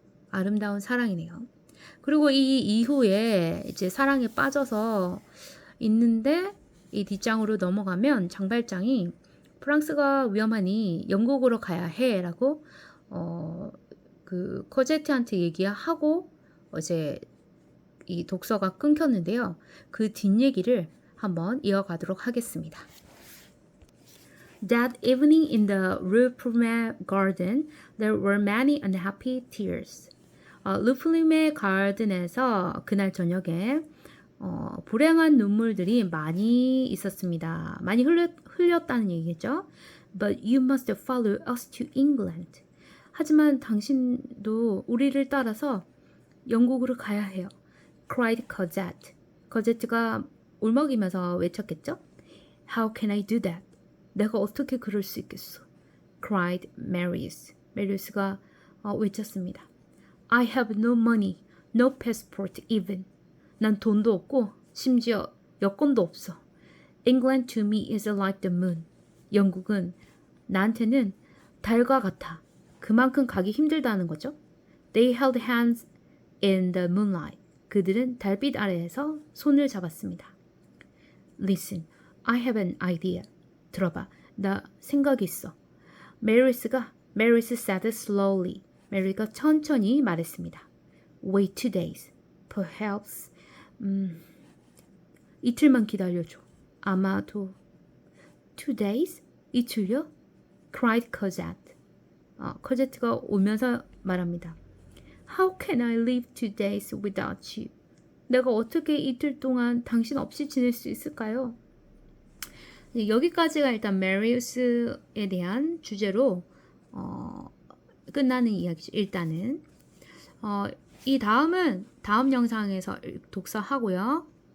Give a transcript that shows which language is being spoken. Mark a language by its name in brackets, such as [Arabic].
[Korean] 아름다운 사랑이네요. 그리고 이 이후에 이제 사랑에 빠져서 있는데 이 뒷장으로 넘어가면 장발장이 프랑스가 위험하니 영국으로 가야 해 라고 그 코제트한테 얘기하고 이제 이 독서가 끊겼는데요. 그 뒷얘기를 한번 이어가도록 하겠습니다. [English] That evening in the Rue Plumet garden, there were many unhappy tears. [Korean] 루플림의 가든에서 그날 저녁에 불행한 눈물들이 많이 있었습니다. 많이 흘렸다는 얘기겠죠. [English] But you must follow us to England. [Korean] 하지만 당신도 우리를 따라서 영국으로 가야 해요. [English] cried Cosette. [Korean] 거제트가 울먹이면서 외쳤겠죠. [English] How can I do that? [Korean] 내가 어떻게 그럴 수 있겠어? [English] cried Marius. [Korean] 메리우스가 외쳤습니다. [English] I have no money, no passport even. [Korean] 난 돈도 없고 심지어 여권도 없어. [English] England to me is like the moon. [Korean] 영국은 나한테는 달과 같아. 그만큼 가기 힘들다는 거죠. [English] They held hands in the moonlight. [Korean] 그들은 달빛 아래에서 손을 잡았습니다. [English] Listen, I have an idea. [Korean] 들어봐, 나 생각이 있어. [English] Marius said slowly. [Korean] 메리가 천천히 말했습니다. [English] Wait 2 days. Perhaps [Korean] 이틀만 기다려줘. 아마도 [English] 2 days? [Korean] 이틀요? [English] cried Cosette. [Korean] 코제트가 울면서 말합니다. [English] How can I live 2 days without you? [Korean] 내가 어떻게 이틀 동안 당신 없이 지낼 수 있을까요? 여기까지가 일단 메리우스에 대한 주제로 끝나는 이야기죠. 일단은 이 다음은 다음 영상에서 독서하고요.